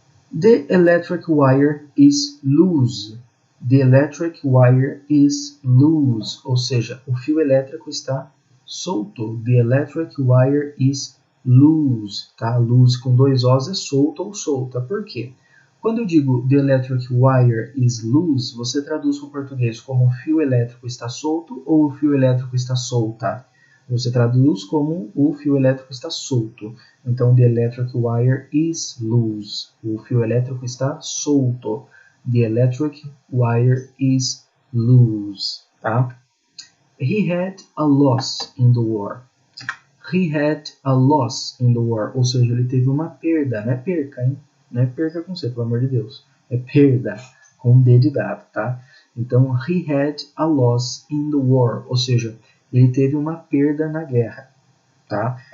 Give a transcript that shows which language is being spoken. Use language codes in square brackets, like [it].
[en] The electric wire is loose. The electric wire is loose. [pt] Ou seja, o fio elétrico está solto. [en] The electric wire is loose. [pt] Tá? Loose com dois Os é solto ou solta. Por quê? Quando eu digo [en] the electric wire is loose, [pt] você traduz para o português como o fio elétrico está solto ou o fio elétrico está solta. Você traduz como o fio elétrico está solto. [en] Então, the electric wire is loose. [pt] O fio elétrico está solto. [en] The electric wire is loose. [pt] Tá? [en] He had a loss in the war. He had a loss in the war. [pt] Ou seja, ele teve uma perda, não é perca, hein? não é perca com C, pelo amor de Deus. É perda, com D de dado, tá? Então, [en] he had a loss in the war, [pt] ou seja, ele teve uma perda na guerra, tá?